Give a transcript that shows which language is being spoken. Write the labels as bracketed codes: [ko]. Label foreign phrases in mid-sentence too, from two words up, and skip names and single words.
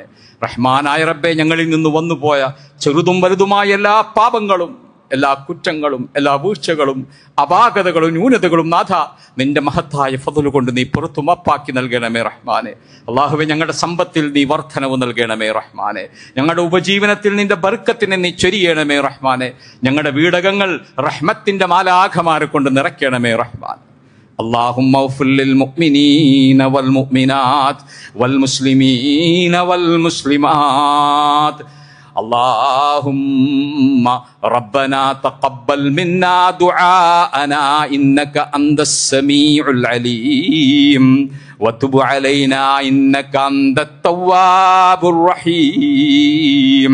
[ml] റഹ്മാനായ റബ്ബെ, ഞങ്ങളിൽ നിന്ന് വന്നുപോയ ചെറുതും വലുതുമായ എല്ലാ പാപങ്ങളും, എല്ലാ കുറ്റങ്ങളും, എല്ലാ വീഴ്ചകളും, അപാകതകളും, ന്യൂനതകളും നാഥ നിന്റെ മഹത്തായ ഫضല് കൊണ്ട് നീ പുറത്തു മാപ്പാക്കി നൽകണമേ റഹ്മാനെ. അല്ലാഹുവേ, ഞങ്ങളുടെ സമ്പത്തിൽ നീ വർധനവ് നൽകണമേ റഹ്മാനെ. ഞങ്ങളുടെ ഉപജീവനത്തിൽ നിന്റെ ബർക്കത്തിനെ നീ ചൊരിയണമേ റഹ്മാനെ. ഞങ്ങളുടെ വീടകങ്ങൾ റഹ്മത്തിന്റെ മാലാഖമാരെ കൊണ്ട് നിറയ്ക്കണമേ റഹ്മാൻ. [ar] اللهم اغفر للمؤمنين والمؤمنات والمسلمين والمسلمات. اللهم ربنا تقبل منا دعاءنا إنك أنت السميع العليم وتب علينا إنك أنت التواب الرحيم.